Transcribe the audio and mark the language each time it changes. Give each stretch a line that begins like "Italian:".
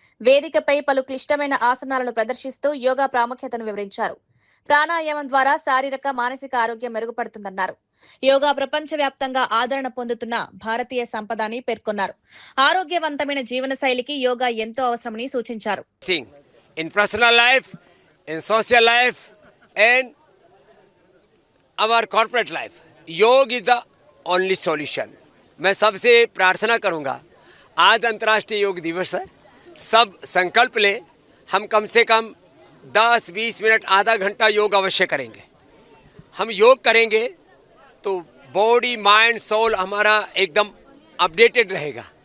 Telugu: వేదికపై పలు క్లిష్టమైన ఆసనాలను ప్రదర్శిస్తూ యోగా ప్రాముఖ్యతను వివరించారు. ప్రాణాయామం ద్వారా శారీరక మానసిక ఆరోగ్యం మెరుగుపడుతుందన్నారు. యోగా ప్రపంచవ్యాప్తంగా ఆదరణ పొందుతున్న భారతీయ సంపద అని పేర్కొన్నారు. ఆరోగ్యవంతమైన జీవన శైలికి యోగా ఎంతో అవసరమని సూచించారు.
English: In personal life, in social life, and our corporate life, yoga is the only solution.
Hindi: मैं सबसे प्रार्थना करूंगा, आज अंतर्राष्ट्रीय योग दिवस है, सब संकल्प ले, हम कम से कम 10-20 मिनट आधा घंटा योग अवश्य करेंगे. हम योग करेंगे तो
English: body mind soul
Hindi: हमारा एकदम अपडेटेड रहेगा.